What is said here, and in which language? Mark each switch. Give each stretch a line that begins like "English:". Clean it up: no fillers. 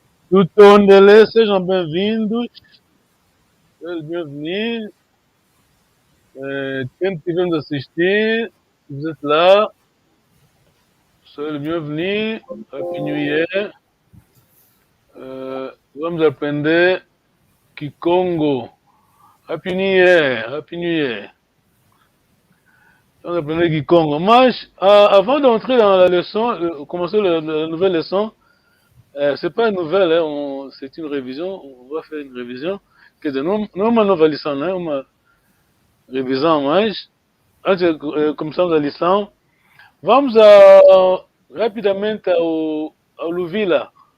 Portuguese: Tutondele, sejam bem-vindos. Sejam bem-vindos. Quem estiver nos assistir,
French: se vous êtes là, soyez le bienvenu.
English: Happy New Year.
Portuguese: Vamos aprender Kikongo.
English: Happy New Year. Happy New Year.
Portuguese: Vamos aprender Kikongo. Mas,
French: avant d'entrer dans la leçon, commencer la nouvelle leçon, c'est pas une nouvelle, hein, c'est une révision. On va faire une révision.
Portuguese: Que de não é uma nova lição, né? Uma revisão, mas antes de começarmos a lição, vamos rapidamente ao Louvila.